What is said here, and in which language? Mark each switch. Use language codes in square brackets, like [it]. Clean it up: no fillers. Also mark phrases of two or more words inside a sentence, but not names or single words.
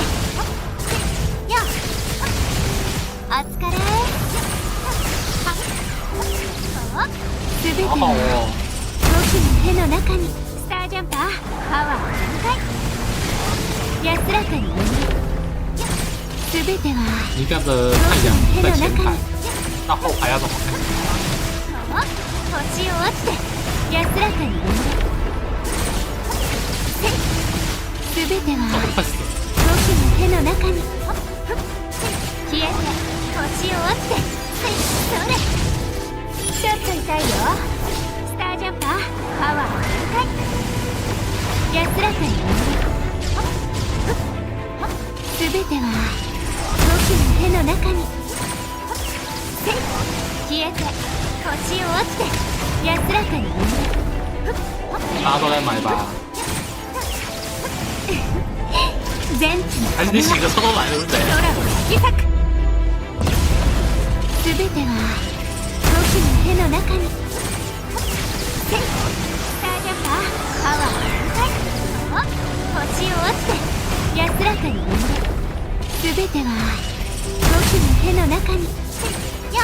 [ja] よっ。お疲れ。すべては [zh] 好好哦。 [ja] 僕の手の中にスタージャンパーパワー全開安らかに眠る。すべては [zh] 你这样的太阳在前排，那后排要怎么看？ [ja] 星を落ちて安らかに眠れ。すべては [zh] 早快死了！ [ja] 僕の手の中に消えて星を落ちて。それちょっと痛いよ。スタージャンパーパワー全開安らかに眠れ。すべては僕の手の中に消えて星を落ちて安らかに眠れ。 [zh] 大家都在买吧？ [ja] 全地の [zh] 还是你洗个车都来了，对不对？ [ja] 空を引き裂く。すべては僕の手の中にスタージャンパーパワー全開星を落ちて安らかに眠れ。すべては僕の手の中によっ。